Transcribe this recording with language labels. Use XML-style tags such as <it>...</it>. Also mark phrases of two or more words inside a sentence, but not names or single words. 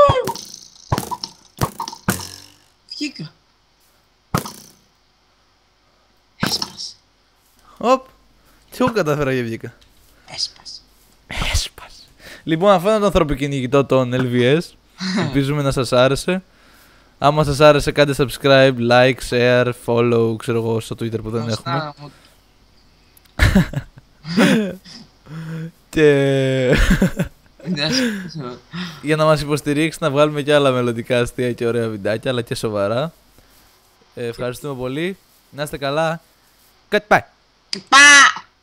<el>Βγήκα. Έσπασε. Οπ. Τι εγώ κατάφερα και βγήκα. Έσπασε. Λοιπόν, αυτό είναι το ανθρωποκυνηγητό των LVS. Ελπίζουμε να σας άρεσε. Άμα σας άρεσε κάντε</el> <en>subscribe, like, share, follow,</en> <el>ξέρω εγώ στο Twitter που δεν έχουμε. Και για να μας υποστηρίξει να βγάλουμε και άλλα μελλοντικά αστεία και ωραία βιντεάκια, αλλά και σοβαρά. Ευχαριστούμε πολύ. Να είστε καλά. Goodbye.</el>